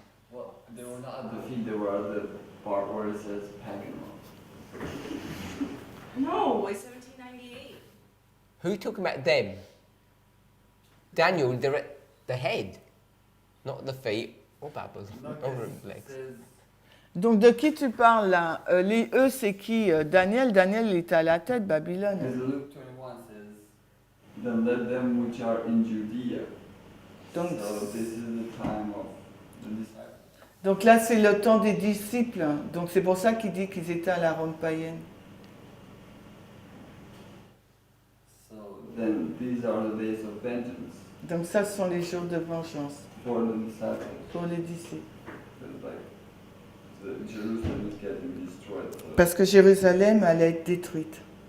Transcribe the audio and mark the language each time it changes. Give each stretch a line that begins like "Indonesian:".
English: Well, they were not at the feet, they were at the part where it says pagan. No, it's 1798. Who are you talking about them? Daniel, they're at the head, not the feet or Babylon, or legs.
French: Donc de qui tu parles là? Les eux, c'est qui? Daniel, il était à la tête, Babylone.
English: Because Luke 21 says, then let them which are in Judea.
French: Donc,
English: So this is the time of the disciples.
French: donc là, c'est le temps des disciples. Donc c'est pour ça qu'il dit qu'ils étaient à la Rome païenne.
English: So then these are the days of vengeance
French: Donc ça, ce sont les jours de vengeance
English: for the disciples.
French: pour les disciples.
English: Because like Jerusalem is getting destroyed. So
French: Parce que Jérusalem allait être détruite.